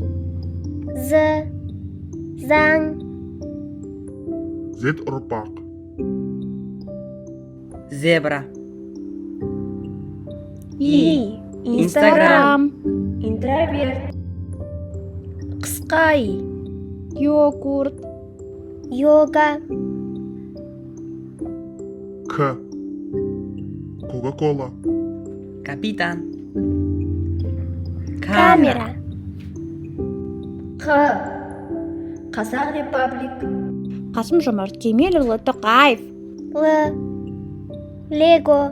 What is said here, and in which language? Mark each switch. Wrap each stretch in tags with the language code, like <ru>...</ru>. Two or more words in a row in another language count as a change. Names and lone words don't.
<kk>З. Заң. Зет ұрпақ. Зебра. И. Инстаграм. Интроверт. Қысқа и. Йогурт. Йога. К. Кока-кола. Капитан. Камера. Қ. Қазақ Репаблик. Қасым-Жомарт Кемелұлы Тоқаев. Л. Лего.</kk>